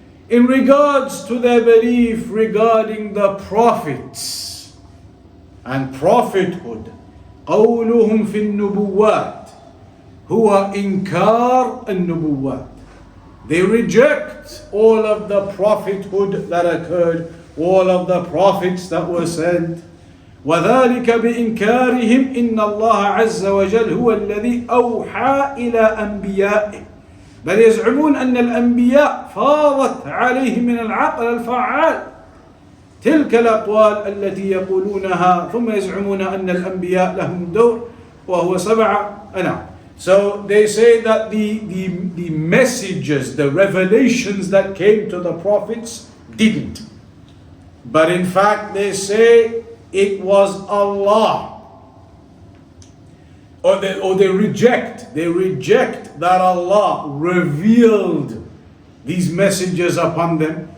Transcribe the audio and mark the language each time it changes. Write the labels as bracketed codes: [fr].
[en] In regards to their belief regarding the prophets and prophethood, [ar] قولهم في النبوات هو إنكار النبوات. [en] They reject all of the prophethood that occurred, all of the prophets that were sent. [ar] وذلك بإنكارهم إن الله عز وجل هو الذي أوحى إلى أنبيائه بل يزعمون أن الأنبياء فاضت عليه من العقل الفعال تلك الأقوال التي يقولونها ثم يزعمون أن الأنبياء لهم دور وهو 7 أنا. [en] So they say that the messages, the revelations that came to the prophets didn't. But in fact they say it was Allah. Or they reject that Allah revealed these messages upon them.